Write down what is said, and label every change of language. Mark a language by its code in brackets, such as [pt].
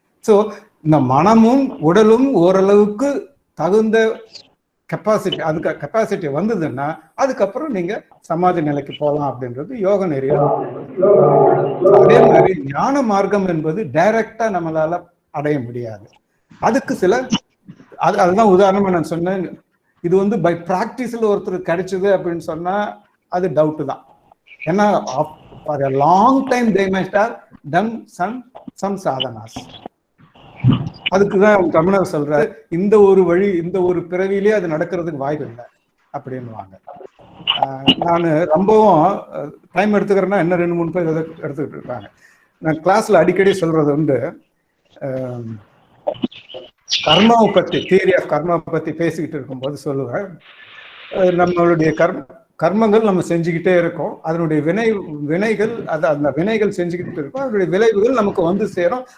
[ta] So இந்த மனமும் உடலும் ஓரளவுக்கு தகுந்த கெப்பாசிட்டி, அதுக்கு கெப்பாசிட்டி வந்ததுன்னா அதுக்கப்புறம் நீங்க சமாதி நிலைக்கு போகலாம் அப்படின்றது யோக நெறியா. அதே மாதிரி ஞான மார்க்கம் என்பது டைரக்டா நம்மளால அடைய முடியாது. அதுக்கு சில அதுதான் உதாரணமா நான் சொன்னேன். இது வந்து பை பிராக்டிஸ்ல ஒருத்தர் கிடைச்சது அப்படின்னு சொன்னா அது டவுட் தான். ஏன்னா [en] for a long time they must have done some sadhanas. [ta] அதுக்குதான் தமிழர் சொல்றாரு, இந்த ஒரு வழி, இந்த ஒரு பிறவியிலே அது நடக்கிறதுக்கு வாய்ப்பு இல்லை அப்படின்னுவாங்க. நான் ரொம்பவும் டைம் எடுத்துக்கிறேன்னா என்ன 2-3 பேர் எடுத்துக்கிட்டு இருக்காங்க. நான் கிளாஸ்ல அடிக்கடி சொல்றது உண்டு, கர்மாவை பத்தி, தியரி ஆஃப் கர்மா பத்தி பேசிக்கிட்டு இருக்கும்போது சொல்லுவேன், நம்மளுடைய கர்மங்கள் நம்ம செஞ்சுக்கிட்டே இருக்கோம், அதனுடைய வினைகள் அந்த வினைகள் செஞ்சுக்கிட்டு இருக்கோம், அதனுடைய விளைவுகள் நமக்கு வந்து சேரும்.